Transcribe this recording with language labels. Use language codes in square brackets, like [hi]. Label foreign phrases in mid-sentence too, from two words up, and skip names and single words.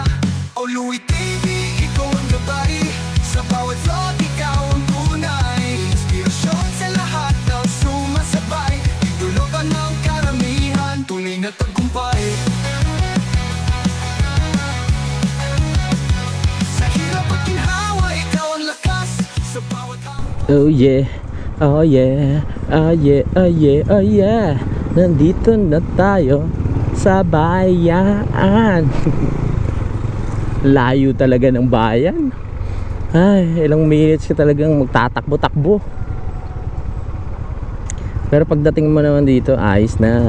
[tl] O Louie TV, ikaw ang gabay. Sa bawat road, ikaw ang tunay. Inspirasyon sa lahat ng sumasabay. Idolo ka ng karamihan, tunay na tagumpay. Sa hirap at ginhawa, ikaw ang lakas. Sa bawat [en] Oh yeah. Oh yeah. Oh yeah. Oh yeah. Oh yeah. [tl] Nandito na tayo sa bayan. Layo talaga ng bayan. Ay, ilang minutes ka talagang magtatakbo-takbo. Pero pagdating mo naman dito, ayos na.